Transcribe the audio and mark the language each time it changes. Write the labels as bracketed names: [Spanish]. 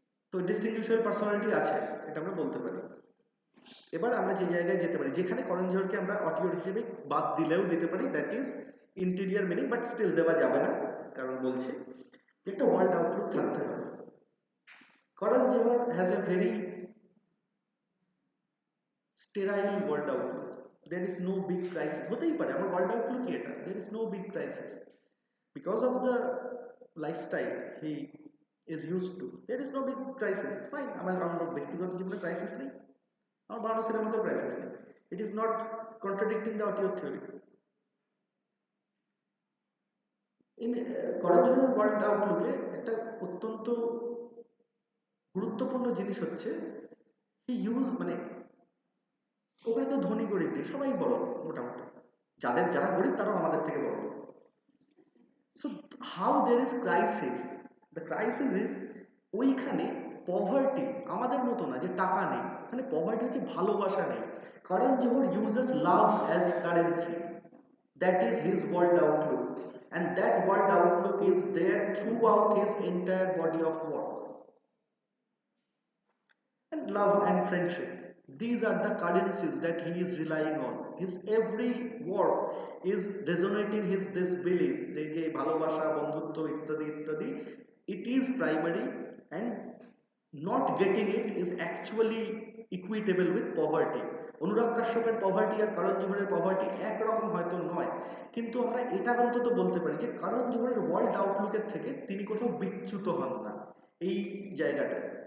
[Bangla] তো ডিস্টিংগুইশেবল পার্সোনালিটি আছে, এটা আমরা বলতে পারি. এবার আমরা যে জায়গায় যেতে পারি, যেখানে করণ জোহরকে আমরা অটিওর হিসেবে বাদ দিলেও দিতে পারি, [English] that is interior meaning, but still [Bangla] দেওয়া যাবে না, কারণ বলছি যে একটা ওয়ার্ল্ড আউটলুক থাকতে হবে. [English] Karan Johar has a very sterile world outlook. there is no big crisis. [Bangla] হতেই পারে আমার ওয়ার্ল্ড আউটলুক এটা, [English] there is no big crisis because of the lifestyle he is used to. there is no big crisis, fine. [Bangla] আমার ব্যক্তিগত জীবনে crisis নেই, আমার Bangla সিনেমাতেও crisis নেই. [English] it is not contradicting the auteur theory. [Bangla] in করণ জোহরের world আউটলুকে একটা অত্যন্ত গুরুত্বপূর্ণ জিনিস হচ্ছে [English] he use, [Bangla] মানে ওখানে তো ধনী গরিব নেই, সবাই বড় মোটামুটি, যারা গরিব তারাও আমাদের থেকে বড়। [English] so how there is crisis, the crisis is [Bangla] ওইখানে পভার্টি আমাদের মতো না যে টাকা নেই, এখানে পভার্টি হচ্ছে ভালোবাসা নেই। [English] কারণ Johar uses love as currency, that is his world outlook, and that world outlook is there throughout his entire body of work. And love and friendship, these are the currencies that he is relying on. His every work is resonating his this belief, they [Bangla] je bhalobasha bondhutto ityadi ityadi, [English] it is primary, and not getting it is actually equitable with poverty. [Bangla] Anurag কাশ্যপের poverty আর করণ জোহরের poverty একরকম হয়তো নয়, কিন্তু আমরা এটা অন্তত বলতে পারি যে করণ জোহরের ওয়ার্ল্ড আউটলুকের থেকে তিনি কোথাও বিচ্যুত হন না এই জায়গাটায়।